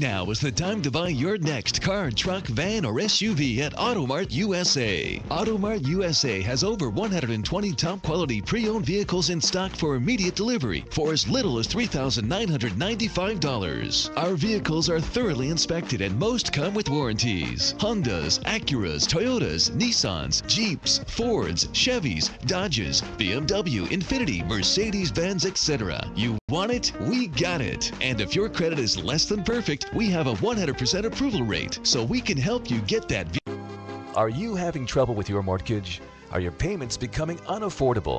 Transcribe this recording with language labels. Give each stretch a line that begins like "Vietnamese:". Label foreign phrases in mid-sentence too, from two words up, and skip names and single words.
English: Now is the time to buy your next car, truck, van, or SUV at Automart USA. Automart USA has over 120 top quality pre-owned vehicles in stock for immediate delivery for as little as $3,995. Our vehicles are thoroughly inspected and most come with warranties. Hondas, Acuras, Toyotas, Nissans, Jeeps, Fords, Chevys, Dodges, BMW, Infiniti, Mercedes-Benz, etc. You want it? We got it. And if your credit is less than perfect, we have a 100% approval rate, so we can help you get that vehicle. Are you having trouble with your mortgage? Are your payments becoming unaffordable?